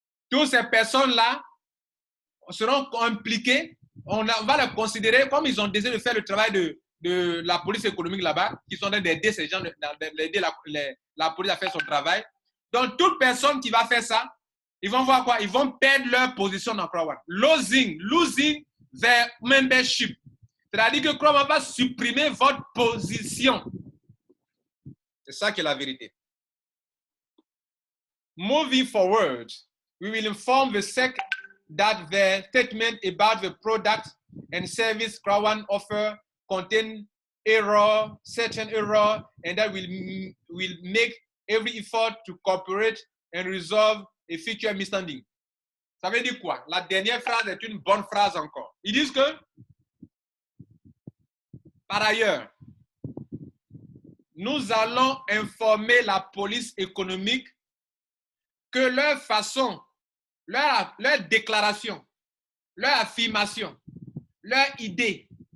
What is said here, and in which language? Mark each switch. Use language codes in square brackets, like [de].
[fr] Toutes ces personnes-là seront impliquées. On va les considérer comme ils ont décidé de faire le travail de la police économique là-bas, qui sont en train d'aider ces gens, d'aider la police à faire son travail. Donc, toute personne qui va faire ça, ils vont voir quoi? Ils vont perdre leur position dans Croix-One. [en] Losing their membership. [fr] C'est-à-dire que Croix-One va supprimer votre position. C'est ça qui est la vérité. [en] Moving forward, we will inform the SEC that the statement about the product and service Croix-One offer contain certain error, and that will make every effort to cooperate and resolve a future misunderstanding. [fr] Ça veut dire quoi? La dernière phrase est une bonne phrase encore. Ils disent que, par ailleurs, nous allons informer la police économique que leur façon, leur déclaration, leur affirmation, leur idée